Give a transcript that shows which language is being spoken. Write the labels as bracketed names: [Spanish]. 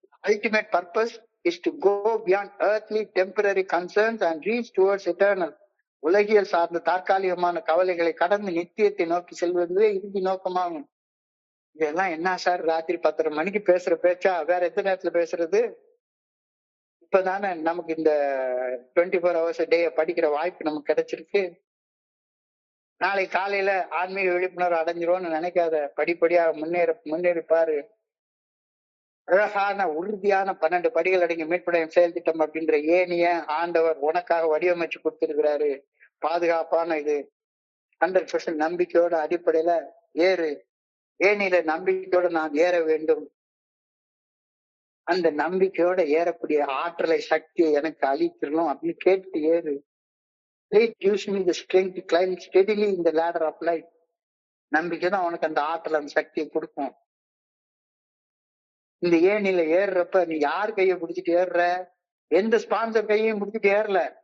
[English] Ultimate purpose is to go beyond earthly temporary concerns and reach towards eternal. [Tamil] உலகியல் சார்ந்த தற்காலிகமான கவலைகளை கடந்து நித்தியத்தை நோக்கி செல்வதுவே இறுதி நோக்கமாகும். இதெல்லாம் என்ன சார் ராத்திரி 10:30 மணிக்கு பேசுற பேச்சா? வேற எத்தனை நேரத்துல பேசுறது? இப்பதானே நமக்கு இந்த 24 hours டே படிக்கிற வாய்ப்பு நமக்கு கிடைச்சிருக்கு. நாளை காலையில ஆன்மீக விழிப்புணர்வு அடைஞ்சிரும்னு நினைக்காத. படிப்படியா முன்னேறி பாரு. அழகான உறுதியான 12 படிகள் அடங்கிய மீட்படையும் செயல் திட்டம் அப்படின்ற ஏணிய ஆண்டவர் உனக்காக வடிவமைச்சு கொடுத்திருக்கிறாரு. பாதுகாப்பான இது 100% நம்பிக்கையோட அடிப்படையில ஏறு. ஏணியில நம்பிக்கையோட நான் ஏற வேண்டும். அந்த நம்பிக்கையோட ஏறக்கூடிய ஆற்றலை சக்தியை எனக்கு அளித்திரணும் அப்படின்னு கேட்டு ஏறு. [English] Faith gives me the strength to climb steadily in the ladder of life. [Tamil] நம்பிக்கை தான் உனக்கு அந்த ஆற்றல் அந்த சக்தியை கொடுக்கும். இந்த ஏணியில ஏறுறப்ப நீ யார் கையை பிடிச்சிட்டு ஏறுற? எந்த ஸ்பான்சர் கையையும் பிடிச்சிட்டு ஏறல.